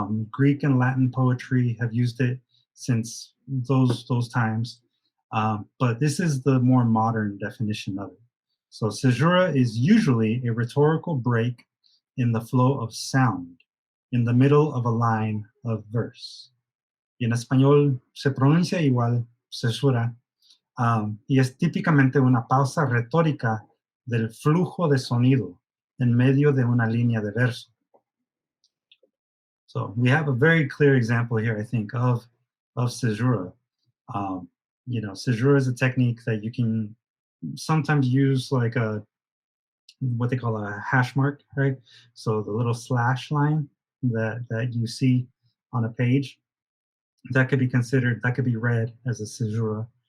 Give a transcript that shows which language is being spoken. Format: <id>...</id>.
<en>Greek and Latin poetry have used it since those times, but this is the more modern definition of it. So Sejura is usually a rhetorical break in the flow of sound in the middle of a line of verse.</en> <es>Y en español se pronuncia igual, Caesura, y es típicamente una pausa retórica del flujo de sonido en medio de una línea de verso.</es> <en>So we have a very clear example here, I think, of Sejura. Sejura is a technique that you can sometimes use like what they call a hash mark, right? So the little slash line that you see on a page, that could be read as a Sejura.</en>